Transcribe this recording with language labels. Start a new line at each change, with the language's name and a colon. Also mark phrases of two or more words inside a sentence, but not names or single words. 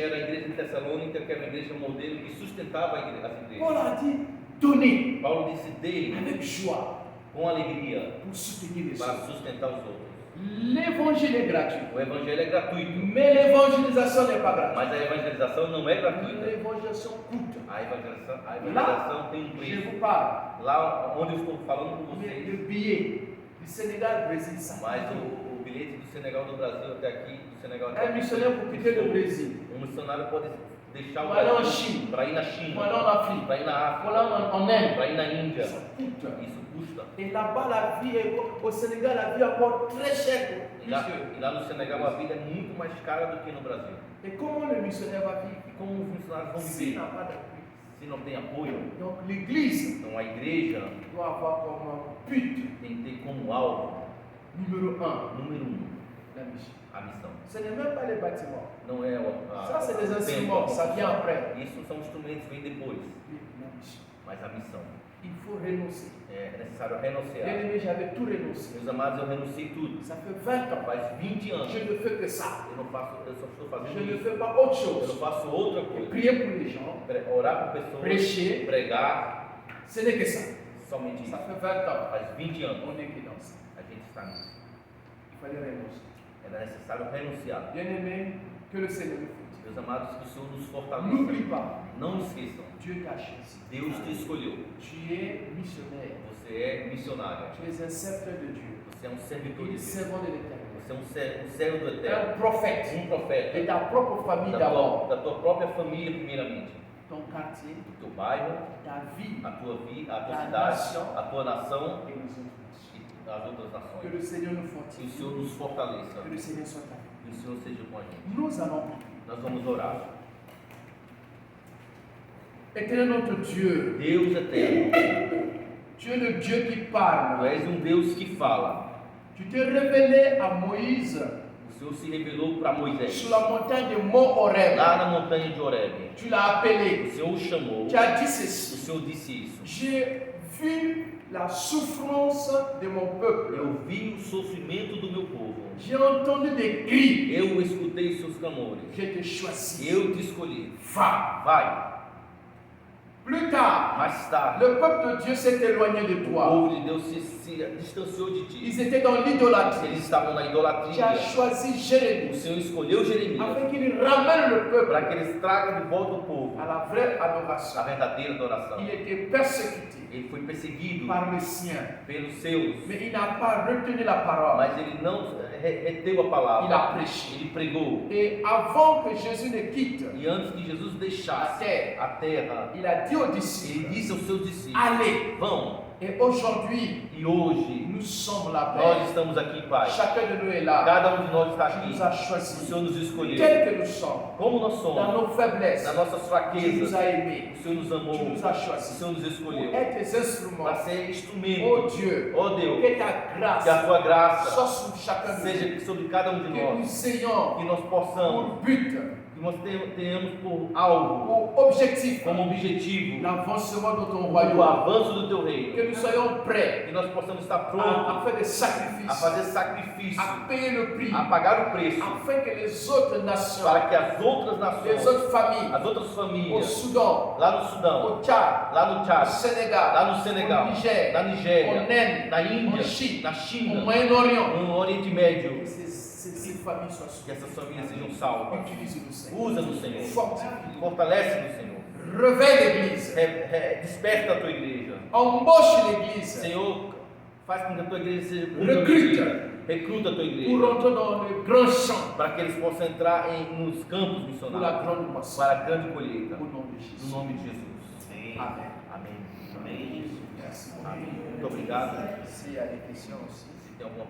Portuguese: que era a igreja de Tessalônica, que era uma igreja modelo que sustentava as igrejas.
French: Paul a dit donnez
Portuguese: Paulo disse dele
French: avec joie
Portuguese: com alegria
French: pour soutenir les
Portuguese: para
French: autres.
Portuguese: sustentar os outros.
French: L'évangile est gratuit,
Portuguese: O evangelho é gratuito,
French: mais l'évangélisation n'est pas gratuite.
Portuguese: mas a evangelização não é gratuita.
French: L'évangélisation coûte.
Portuguese: A evangelização tem um
French: Je
Portuguese: preço.
French: vous parle
Portuguese: Lá onde eu estou falando com
French: mais
Portuguese: vocês,
French: le billet du Sénégal Brésil. Ça
Portuguese: mas
French: coûte.
Portuguese: o bilhete do Senegal do Brasil até aqui, do Senegal até
French: Un
Portuguese: aqui,
French: missionnaire pour quitter le Brésil,
Portuguese: missionário pode deixar o
French: Pour aller en
Portuguese: Brasil
French: Chine.
Portuguese: para ir na
French: pour
Portuguese: China,
French: aller en Afrique,
Portuguese: para ir na
French: pour aller
Portuguese: África,
French: en Inde.
Portuguese: para ir na Índia.
French: Ça coûte.
Portuguese: Isso custa.
French: Et là-bas, la vie est, au Sénégal, la vie est encore très chère.
Portuguese: E lá no Senegal a vida é muito mais cara do que no Brasil.
French: Et comment le missionnaire va vivre
Portuguese: E como os missionários vão
French: s'il
Portuguese: viver
French: n'a pas d'appui?
Portuguese: se não tem apoio?
French: Donc l'église
Portuguese: Então a igreja
French: doit avoir comme but
Portuguese: tem que ter como alvo,
French: numéro 1
Portuguese: número 1,
French: la mission.
Portuguese: a missão.
French: Ce n'est même pas les bâtiments.
Portuguese: Não é
French: Ça, c'est des
Portuguese: o
French: instruments,
Portuguese: templo,
French: ça vient après.
Portuguese: Isso são instrumentos que vêm depois,
French: La mission.
Portuguese: mas a missão.
French: Il faut renoncer.
Portuguese: É necessário renunciar.
French: Bien aimé, j'avais tout renoncé.
Portuguese: Meus amados, eu renunciei tudo.
French: Ça fait 20 ans.
Portuguese: Faz 20 anos.
French: Je ne fais que ça.
Portuguese: Eu só estou
French: Je
Portuguese: fazendo
French: ne
Portuguese: isso.
French: fais pas autre
Portuguese: Eu não
French: chose.
Portuguese: faço outra
French: Et
Portuguese: coisa.
French: prier pour les gens,
Portuguese: Orar por pessoas,
French: prêcher,
Portuguese: pregar,
French: ce n'est que ça.
Portuguese: somente isso.
French: Ça fait 20 ans.
Portuguese: Faz 20 anos
French: On est que dans ça.
Portuguese: a gente está nisso.
French: Il fallait renoncer.
Portuguese: Era necessário renunciar.
French: Bien aimé, que le Seigneur nous fortifie.
Portuguese: Meus amados, que o Senhor nos
French: N'oublie
Portuguese: fortaleça.
French: pas,
Portuguese: Não esqueçam,
French: Dieu t'a choisi.
Portuguese: Deus te escolheu.
French: Tu es missionnaire.
Portuguese: Você é missionária.
French: Tu es un serveur de Dieu.
Portuguese: Você é um servidor de
French: Un
Portuguese: Deus.
French: servant de l'éternel.
Portuguese: Você é um servo do Eterno.
French: Un prophète.
Portuguese: Profeta.
French: Et ta propre famille d'abord.
Portuguese: Da tua própria família, primeiramente.
French: Ton quartier,
Portuguese: Do teu bairro,
French: ta vie
Portuguese: a tua vida, a tua A cidade, nação. a tua nação
French: et les autres nations.
Portuguese: e as outras nações.
French: Que le Seigneur nous
Portuguese: Que o
French: fortifie.
Portuguese: Senhor nos fortaleça.
French: Que le Seigneur soit avec
Portuguese: Que o Senhor seja com a gente.
French: nous. Nous allons prier.
Portuguese: Nós vamos orar.
French: Éternel notre Dieu,
Portuguese: Deus eterno,
French: tu es le Dieu qui
Portuguese: tu
French: parle.
Portuguese: és um Deus que fala.
French: Tu t'es révélé à Moïse
Portuguese: O Senhor se revelou para Moisés
French: sur la montagne de Mont Horeb.
Portuguese: lá na montanha de Horeb.
French: Tu l'as appelé.
Portuguese: O Senhor o chamou.
French: Tu as dit
Portuguese: O
French: ceci.
Portuguese: Senhor disse isso.
French: J'ai vu la souffrance de mon peuple.
Portuguese: Eu vi o sofrimento do meu povo.
French: J'ai entendu des cris.
Portuguese: Eu escutei seus clamores.
French: Je te choisis.
Portuguese: Eu te escolhi.
French: Va.
Portuguese: Vai.
French: Plus tard,
Portuguese: Mais tarde,
French: le peuple de Dieu s'est éloigné de
Portuguese: o
French: toi.
Portuguese: povo de Deus se distanciou de ti.
French: Ils étaient dans l'idolâtrie.
Portuguese: Eles estavam na
French: Tu
Portuguese: idolatria.
French: as choisi
Portuguese: O
French: Jérémie
Portuguese: Senhor escolheu Jeremias
French: afin qu'il ramène le peuple
Portuguese: para que eles tragam de volta o povo
French: à la vraie
Portuguese: a
French: adoration.
Portuguese: verdadeira adoração.
French: Il était persécuté
Portuguese: Ele foi perseguido
French: par les siens,
Portuguese: pelos seus,
French: mais il n'a pas retenu la parole.
Portuguese: mas ele não reteu a
French: Il a
Portuguese: palavra.
French: prêché.
Portuguese: Ele pregou.
French: Et avant que Jésus ne quitte
Portuguese: E antes que Jesus deixasse a terra,
French: il a dit aux
Portuguese: ele
French: disciples,
Portuguese: disse aos seus discípulos:
French: allez.
Portuguese: Vão.
French: Et aujourd'hui,
Portuguese: E hoje
French: nous sommes là.
Portuguese: nós estamos aqui, Pai.
French: Chacun de nous est là.
Portuguese: Cada de nós está
French: Tu
Portuguese: aqui.
French: nous as
Portuguese: O
French: choisis.
Portuguese: Senhor nos escolheu.
French: Tel que nous sommes,
Portuguese: Como nós
French: dans
Portuguese: somos,
French: nos faiblesses,
Portuguese: nas nossas
French: tu nous
Portuguese: fraquezas,
French: as aimés.
Portuguese: o Senhor nos amou.
French: Tu nous as
Portuguese: O
French: choisis
Portuguese: Senhor nos
French: pour
Portuguese: escolheu
French: être tes instruments.
Portuguese: para ser
French: Oh
Portuguese: instrumento.
French: Dieu,
Portuguese: Ó Deus,
French: que ta
Portuguese: que a
French: grâce
Portuguese: tua graça
French: soit sur chacun de nous.
Portuguese: seja sobre cada um de
French: Que
Portuguese: nós.
French: nous ayons
Portuguese: Que nós possamos,
French: pour but,
Portuguese: que nós tenhamos por alvo,
French: pour objectif,
Portuguese: como objetivo,
French: l'avancement de ton
Portuguese: o
French: royaume.
Portuguese: avanço do teu reino.
French: Que nous soyons prêts
Portuguese: Que nós possamos estar
French: à
Portuguese: prontos
French: faire des
Portuguese: a
French: sacrifices,
Portuguese: fazer sacrifício,
French: à payer le prix,
Portuguese: a pagar o preço,
French: afin que les autres nations,
Portuguese: para que as outras
French: les
Portuguese: nações,
French: autres familles,
Portuguese: as outras
French: au
Portuguese: famílias,
French: Soudan,
Portuguese: lá no Sudão,
French: au Tchad,
Portuguese: lá no
French: au
Portuguese: Tchad,
French: Sénégal,
Portuguese: lá no Senegal,
French: au Niger,
Portuguese: na
French: en
Portuguese: Nigéria,
French: Inde,
Portuguese: na Índia,
French: en Chine,
Portuguese: na
French: au
Portuguese: China,
French: Moyen-Orient,
Portuguese: no Oriente Médio,
French: que ces familles soient
Portuguese: que
French: sauvées.
Portuguese: essas famílias sejam salvas.
French: Utilise-nous, Seigneur.
Portuguese: Usa no Senhor,
French: Fortifie.
Portuguese: fortalece no Senhor,
French: Réveille l'Église.
Portuguese: desperta a tua igreja.
French: Embauche l'Église
Portuguese: Senhor, faz com que a tua igreja seja Recruta. recruta a tua
French: pour
Portuguese: igreja,
French: rentrer dans le grand champ
Portuguese: para que eles possam entrar nos campos
French: pour la
Portuguese: missionários,
French: grande moisson.
Portuguese: para a grande colheita,
French: Au nom de
Portuguese: no
French: Jésus.
Portuguese: nome de Jesus.
French: Amen.
Portuguese: Amém. Amém.
French: Merci.
Portuguese: Amém. Muito obrigado.
French: S'il y a des questions aussi.
Portuguese: Se tem alguma